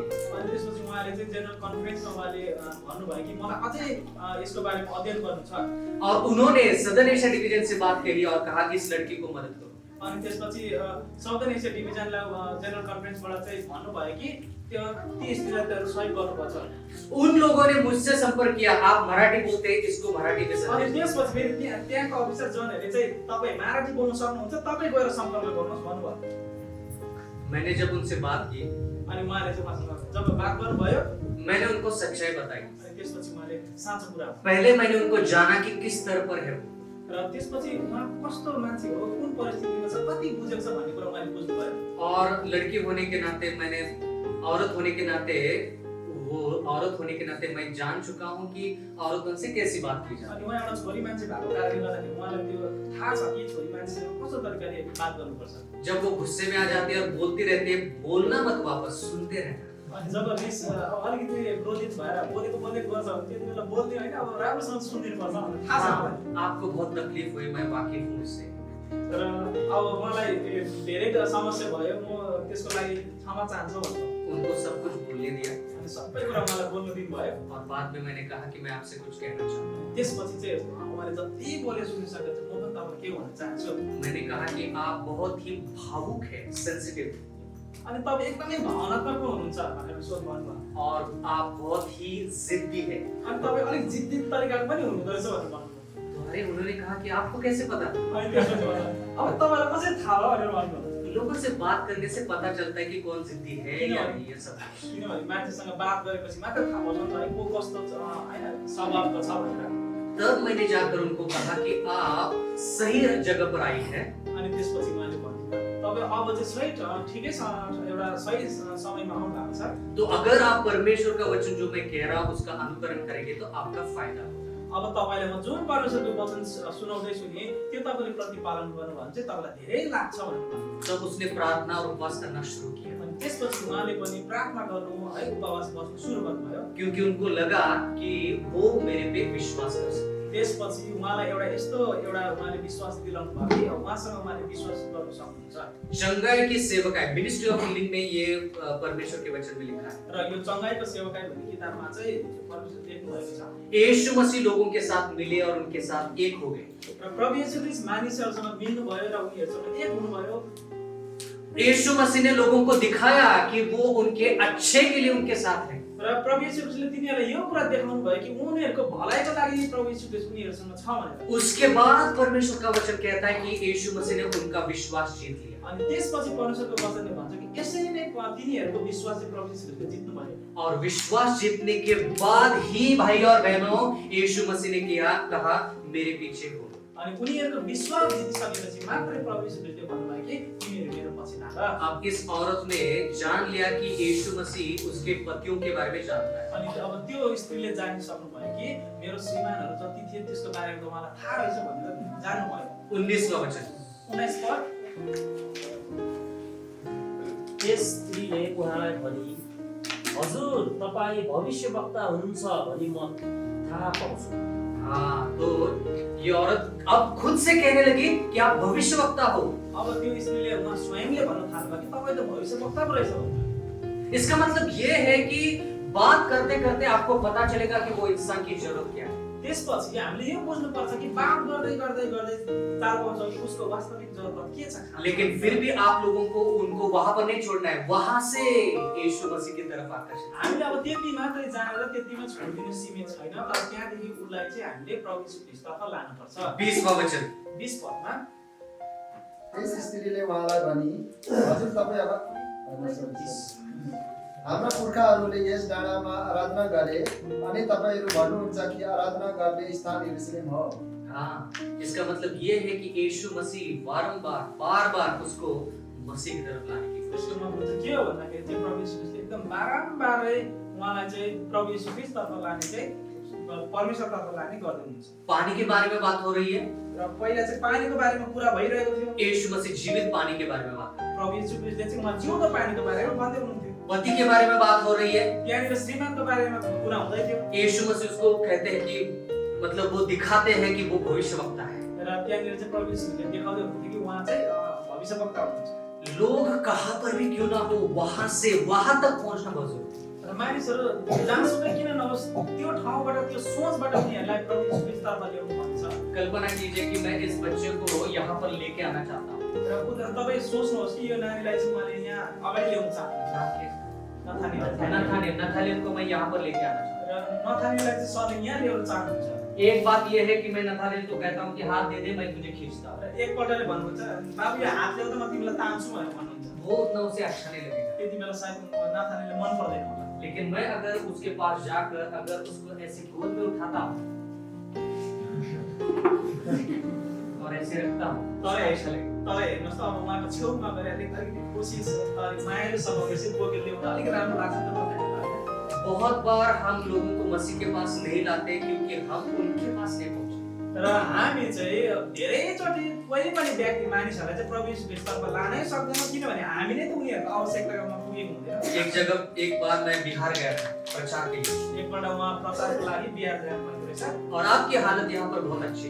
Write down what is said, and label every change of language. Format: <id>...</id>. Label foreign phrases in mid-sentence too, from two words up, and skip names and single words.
<ne>अनि त्यसपछि उहाँले चाहिँ जेनरल कन्फरेन्समा उहाँले भन्नुभयो कि मलाई अझै यसको बारेमा अध्ययन गर्नु छ।</ne> <hi>और उन्होंने सदन एशिया डिवीजन से बात करी और कहा कि इस लड़की को मदद करो।</hi> <ne>अनि त्यसपछि साउदर्न एसिया डिभिजनलाई जेनरल कन्फरेन्सबाट चाहिँ भन्नुभयो कि त्यो ती स्त्रीलाई त सहयोग गर्नुपर्छ।</ne> <hi>उन लोगों ने मुझसे संपर्क किया, आप मराठी बोलते हैं, इसको मराठी में</hi> <ne>अनि</ne> <hi>संदेश।</hi> <ne>त्यसपछि फेरि त्यहाँको अफिसर जनहरूले चाहिँ तपाईँ मराठी बोल्न सक्नुहुन्छ, तपाईँ गएर सम्पर्क गर्नुहोस् भन्नुभयो।</ne> <hi>मैंने जब उनसे बात की,</hi> <ne>अनि उहाँले चाहिँ उहाँसँग जब बात गर्नुभयो</ne> <hi>मैंने उनको सच्चाई बताई।</hi> <ne>अनि त्यसपछि उहाँले साँचो कुरा</ne> <hi>पहले मैंने उनको जाना कि किस स्तर पर है वो।</hi> <ne>र त्यसपछि उहाँ कस्तो मान्छे हो, कुन परिस्थितिमा छ, कति बुझेको छ भन्ने कुरा उहाँले बुझ्नुभयो।</ne> <hi>और लड़की होने के नाते मैंने औरत होने के नाते मैं जान चुका हूँ कि औरतों से कैसी बात की जाए।</hi> <ne>अनि उहाँ एउटा छोरी मान्छे भएको कारणले गर्दाखेरि उहाँलाई त्यो थाहा छ कि छोरी मान्छेसँग कस्तो तरिकाले बात गर्नुपर्छ।</ne> <hi>जब वो गुस्से में आ जाती है और बोलती रहती है, बोलना मत वापस, सुनते रहना।</hi> <ne>अनि जब रिस अलिकति क्रोधित भएर बोलेको गर्छ भने त्यति बेला बोल्ने होइन, अब राम्रोसँग सुनिदिनु पर्छ भनेर थाहा छ मलाई।</ne> <hi>आपको बहुत तकलीफ हुई, मैं वाकिफ हूँ इससे।</hi> <ne>र अब मलाई धेरै समस्या भयो, म त्यसको लागि क्षमा चाहन्छु भन्नु।</ne> <hi>उनको सब कुछ भूलने दिया।</hi> <ne>अनि अनि सबै कुरा मलाई बोल्न दिनुभयो।</ne> <hi>और बाद में मैंने कहा कि मैं आपसे कुछ कहना चाहता हूँ।</hi> <ne>त्यसपछि चाहिँ उहाँले जति बोले सुनिसकेको छ, म पनि तपाईँलाई के भन्न चाहन्छु।</ne> <hi>मैंने कहा कि आप बहुत ही भावुक है, सेंसिटिव,</hi> <ne>अनि तपाईँ एकदमै भावनात्मक हुनुहुन्छ भनेर सोध्नु भन्नुभयो।</ne> <hi>और आप बहुत ही जिद्दी है।</hi> <ne>अनि तपाईँ अलिक जिद्दी तरिकाको पनि हुनुहुँदो रहेछ भनेर भन्नुभयो।</ne> <hi>तो अरे उन्होंने कहा कि आपको कैसे पता?</hi> <ne>अनि त्यसपछि भन्नुभयो, अब तपाईँलाई कसरी थाहा भयो भनेर भन्नुभयो।</ne> <hi>लोगों से बात करने से पता चलता है कि कौन जिद्दी है या नहीं, ये सब।</hi> <ne>किनभने मान्छेसँग बात गरेपछि मात्र थाहा पाउँछ नि त, को कस्तो छ हैन, स्वभावको छ भनेर।</ne> <hi>तब मैंने जाकर उनको कहा कि आप सही जगह पर आई हैं।</hi> <ne>अनि त्यसपछि उहाँले भन्नुभयो, तपाईँ अब चाहिँ ठिकै छ, एउटा सही समयमा आउनु भएको छ।</ne> <hi>तो अगर आप परमेश्वर का वचन जो मैं कह रहा हूँ उसका अनुकरण करेंगे तो आपका फायदा होगा।</hi> <ne>अब तपाईँले म जुन परमेश्वरको वचन सुनाउँदैछु नि, त्यो तपाईँले प्रतिपालन गर्नु भने चाहिँ तपाईँलाई धेरै लाग्छ भनेर भन्नुभयो।</ne> <hi>तब उसने प्रार्थना और उपवास करना शुरू किया,</hi> <ne>अनि त्यसपछि उहाँले पनि प्रार्थना गर्नु है, उपवास बस्नु सुरु गर्नुभयो।</ne> <hi>क्योंकि उनको लगा कि वो मेरे पे विश्वास कर सकते।</hi> <ne>त्यसपछि उहाँलाई उहाँले विश्वास दिलाउनु भयो कि उहाँसँग उहाँले विश्वास गर्न सक्नुहुन्छ।</ne> <hi>शंघाई की सेवकाई,</hi> <en>ministry of healing</en> <hi>में ये परमेश्वर के वचन में लिखा है।</hi> <ne>र यो चङ्गाईको सेवकाई भन्ने किताबमा चाहिँ परमेश्वर लेख्नु भएको छ।</ne> <hi>यीशु मसीह लोगों के साथ मिले और उनके साथ एक हो गए।</hi> <ne>र प्रभु येशू ख्रीष्ट मानिसहरूसँग मिल्नु भयो र उनीहरूसँग एक हुनुभयो।</ne> <hi>यीशु मसीह ने लोगों को दिखाया कि वो उनके अच्छे के लिए उनके साथ है।</hi> <ne>र प्रभु येशू ख्रीष्टले तिनीहरूलाई यो कुरा देखाउनु भयो कि उनीहरूको भलाइको लागि प्रभु येशू ख्रीष्ट उनीहरूसँग छ भनेर।</ne> <hi>उसके बाद परमेश्वर का वचन कहता है कि यीशु मसीह ने उनका विश्वास जीत लिया।</hi> <ne>अनि त्यसपछि परमेश्वरको वचनले भन्छ कि यसरी नै तिनीहरूको विश्वास चाहिँ प्रभु येशू ख्रीष्टले जित्नु भयो।</ne> <hi>और विश्वास जीतने के बाद ही भाई और बहनों यीशु मसीह ने कहा मेरे पीछे हो।</hi> <ne>अनि उनीहरूको विश्वास जितिसकेपछि मात्रै प्रभु येशू ख्रीष्टले भन्नुभयो कि तिमीहरू मेरो पछि लाग।</ne> <hi>अब इस औरत ने जान लिया कि यीशु मसीह उसके पतियों के बारे में जानता है।</hi> <ne>अनि अब त्यो स्त्रीले जान्न सक्नुभयो कि मेरो श्रीमानहरू जति थिए त्यसको बारेमा त मलाई थाहा रहेछ भनेर जान्नुभयो।</ne> <hi>19वां वचन,</hi> <ne>19 पद, त्यस स्त्रीले उहाँलाई भनी, हजुर तपाईँ भविष्यवक्ता हुनुहुन्छ भनी म थाहा पाउँछु।</ne> <hi>हाँ, तो ये औरत अब खुद से कहने लगी कि आप भविष्यवक्ता हो।</hi> <ne>अब त्यो स्त्रीले उहाँ स्वयंले भन्न थाल्नुभयो कि तपाईँ त भविष्यवक्ता पो रहेछ भनेर।</ne> <hi>इसका मतलब ये है कि बात करते करते आपको पता चलेगा कि वो इंसान की जरूरत क्या है।</hi> <ne>त्यसपछि हामीले यो बुझ्नुपर्छ कि बात गर्दै गर्दै गर्दै चाल पाउँछौँ कि उसको वास्तविक जरुरत के छ।</ne> <hi>लेकिन फिर भी आप लोगों को उनको वहां पर नहीं छोड़ना है, वहां से यीशु मसीह की तरफ आकर्षित।</hi> <ne>हामीले अब त्यति मात्रै जानेर त्यतिमा छोडिदिनु सीमित छैन, तर त्यहाँदेखि उसलाई चाहिँ हामीले प्रभु येशू ख्रीष्टतर्फ लानुपर्छ।</ne> <hi>20वां वचन,</hi> <ne>20 पदमा त्यस स्त्रीले उहाँलाई भनी, हजुर तपाईँ अब हाम्रा पुर्खाहरूले यस डाँडामा आराधना गरे अनि तपाईँहरू भन्नुहुन्छ कि आराधना गर्ने स्थान यरूशलेम हो।</ne> <hi>हाँ, इसका मतलब ये है कि यीशु मसीह बार बार उसको मसीह की तरफ लाने की कोशिश।</hi> <ne>त्यसको मतलब चाहिँ के हो भन्दाखेरि चाहिँ प्रभु येशू ख्रीष्टले एकदम बारम्बारै उहाँलाई चाहिँ प्रभु येशू ख्रीष्टतर्फ लाने चाहिँ परमेश्वरतर्फ लाने गर्नुहुन्छ।</ne> <hi>पानी के बारे में बात हो रही है,</hi> <ne>र पहिला चाहिँ पानीको बारेमा कुरा भइरहेको थियो।</ne> <hi>यीशु मसीह जीवित पानी के बारे में बात कर रहे हैं।</hi> <ne>प्रभु येशू ख्रीष्टले चाहिँ उहाँ जिउँदो पानीको बारेमा भन्दै हुनुहुन्थ्यो।</ne> <hi>पति के बारे में बात हो रही है,</hi> <ne>त्यहाँनिर श्रीमानको बारेमा कुरा हुँदै थियो।</ne> <hi>यीशु मसीह उसको कहते हैं कि मतलब वो दिखाते हैं कि वो भविष्यवक्ता है।</hi> <ne>र त्यहाँनिर चाहिँ प्रभु येशूले देखाउँदै हुनुहुन्थ्यो कि उहाँ चाहिँ भविष्यवक्ता हुनुहुन्छ।</ne> <hi>लोग कहाँ पर भी क्यों ना हो, वहां से वहां तक पहुंचना बहुत जरूरी है।</hi> <ne>र मानिसहरू जहाँसुकै किन नहोस् त्यो ठाउँबाट त्यो सोचबाट उनीहरूलाई प्रभु येशू ख्रीष्टतर्फ ल्याउनु भन्छ।</ne> <hi>कल्पना कीजिए कि मैं इस बच्चे को यहाँ पर लेके आना चाहता हूँ।</hi> <ne>र तपाईँ सोच्नुहोस् कि यो नानीलाई चाहिँ उहाँले यहाँ अगाडि ल्याउन चाहनुहुन्छ।</ne> <hi>नथानियल को मैं यहाँ पर लेके आना चाहता</hi> <ne>र नथानीलाई चाहिँ सधैँ यहाँ ल्याउन चाहनुहुन्छ।</ne> <hi>हूँ। एक बात यह है कि मैं नथानियल को कहता हूँ कि हाथ दे दे, मैं तुझे खींचता हूँ।</hi> <ne>र एकपल्टले भन्नुहुन्छ बाबु यो हात ल्याउ त म तिमीलाई तान्छु भनेर भन्नुहुन्छ।</ne> <hi>वो उतना उसे अच्छा नहीं लगेगा,</hi> <ne>त्यति बेला सायद नथानीले मन पर्दैन होला।</ne> <hi>लेकिन मैं अगर उसके पास जाकर अगर उसको ऐसे गोद में उठाता हूँ और ऐसे रखता हूँ तो ऐसा लगेगा।</hi> <ne>तर हेर्नुहोस् त अब उहाँको छेउमा गएर अलिकति कोसिस मायालुसँग यसरी बोकेर ल्याउन अलिक राम्रो लाग्छ नि त तपाईँलाई।</ne> <hi>बहुत बार हम लोगों को मसीह के पास नहीं लाते क्योंकि हम उनके पास नहीं पहुंचे।</hi> <ne>र हामी चाहिँ धेरैचोटि कुनै पनि व्यक्ति मानिसहरूलाई चाहिँ प्रभु येशू ख्रीष्टतर्फ लानै सक्दैनौँ, किनभने हामी नै त उनीहरूको आवश्यकतामा पुगेको हुँदैन।</ne> <hi>एक बार मैं बिहार गया था प्रचार के लिए,</hi> <ne>एकपल्ट उहाँ प्रचारको लागि बिहार जानुभएको रहेछ।</ne> <hi>और आपकी हालत यहाँ पर बहुत अच्छी है।</hi>